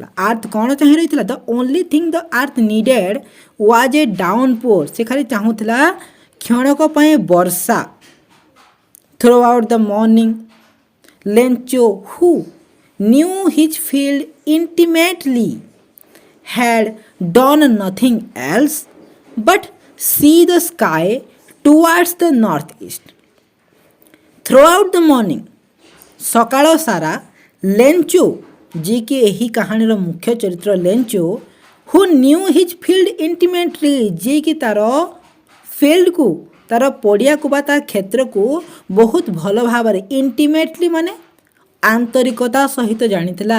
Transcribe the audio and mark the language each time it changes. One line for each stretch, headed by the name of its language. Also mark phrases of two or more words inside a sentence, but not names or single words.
Odia: ଆର୍ଥ କ'ଣ ଚାହିଁ ରହିଥିଲା
English: the only thing the earth needed was a downpour
Odia: ସେ ଖାଲି ଚାହୁଁଥିଲା କ୍ଷଣକ ପାଇଁ ବର୍ଷା।
English: Throughout the morning Lencho who knew his field intimately had done nothing else but see the sky towards the northeast. Throughout the morning
Odia: ସକାଳ ସାରା ଲେଞ୍ଚୋ ଯିଏକି ଏହି କାହାଣୀର ମୁଖ୍ୟ ଚରିତ୍ର ଲେଞ୍ଚୋ
English: who knew his field intimately
Odia: ଯିଏକି ତା'ର ଫିଲ୍ଡକୁ ତା'ର ପଡ଼ିଆକୁ ବା ତା କ୍ଷେତ୍ରକୁ ବହୁତ ଭଲ ଭାବରେ ଇଣ୍ଟିମେଟଲି ମାନେ ଆନ୍ତରିକତା ସହିତ ଜାଣିଥିଲା।